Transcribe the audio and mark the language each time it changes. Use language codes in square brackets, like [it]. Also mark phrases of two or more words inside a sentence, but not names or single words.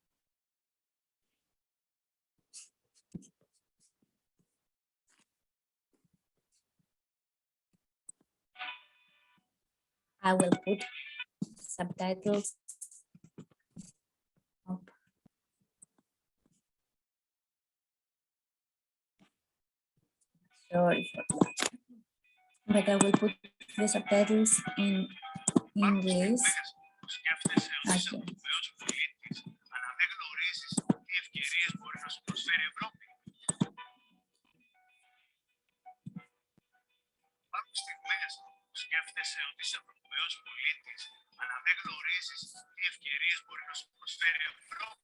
[en] I will put subtitles up. Sorry for that. But I will put the subtitles in English. Okay. [el] Σκέφτεσαι ότι είσαι Ευρωπαίος πολίτης, αλλά δεν γνωρίζεις τι ευκαιρίες μπορεί να σου προσφέρει η Ευρώπη.